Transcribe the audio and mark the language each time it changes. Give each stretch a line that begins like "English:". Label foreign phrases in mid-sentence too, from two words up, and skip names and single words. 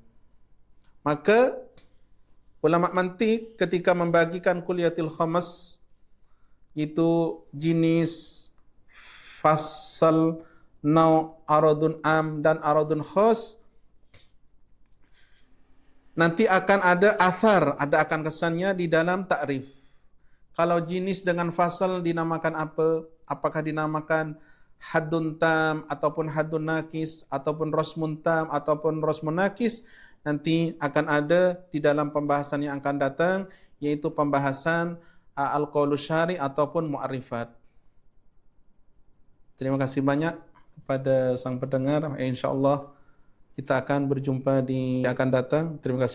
Indonesian: Maka ulama mantik ketika membagikan
Arabic: الكليات الخمس,
Indonesian: itu jenis, fasal, nau,
Arabic: عرض عام
Indonesian: dan
Arabic: عرض خاص,
Indonesian: nanti akan ada athar, ada akan kesannya di dalam takrif. Kalau jenis dengan fasal dinamakan apa? Apakah dinamakan
Arabic: حد تام
Indonesian: ataupun
Arabic: حد ناقص
Indonesian: ataupun
Arabic: رسم تام
Indonesian: ataupun
Arabic: رسم ناقص,
Indonesian: nanti akan ada di dalam pembahasan yang akan datang, yaitu pembahasan
Arabic: القول الشارح
Indonesian: ataupun mu'arifat. Terima kasih banyak kepada sang pendengar. InsyaAllah kita akan berjumpa di akan datang.